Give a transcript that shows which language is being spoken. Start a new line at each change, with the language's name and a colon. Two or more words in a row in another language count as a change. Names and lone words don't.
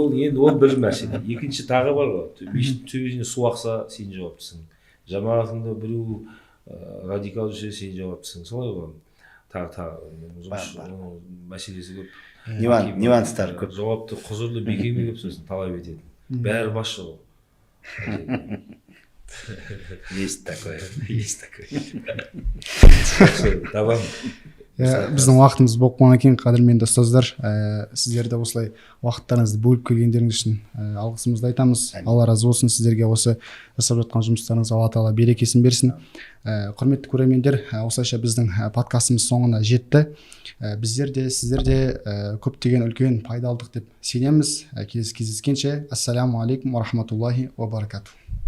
Kazakh: Ол бір мәселе. Екінші тағы бар ғой. Мешіттің төбесіне су ақса, сен жауаптысың. Жамағатыңда біреу радикал жүрсе, сен жауаптысың. Солай ғой. Тағы мәселесі көп. Нюанстар көп. Жауапты құзырлы бекеме көп сосын талап ететін. Бәрі басшы ғой.
Russian: Есть такое. Давай.
Kazakh: Біздің уақытымыз болып қалғаннан кейін, қадірменді ұстаздар, сіздерді осылай уақыттарыңызды бөліп келгендеріңіз үшін алғысымызды айтамыз. Алла разы болсын сіздерге, осы жасап жатқан жұмыстарыңыз Алла тағала берекесін берсін. Құрметті көрермендер, осылайша біздің подкастымыз соңына жетті. Біздер де сіздер де көптеген үлкен пайдалдық деп сенеміз. Кездескенше,
Arabic: السلام عليكم ورحمة الله وبركاته.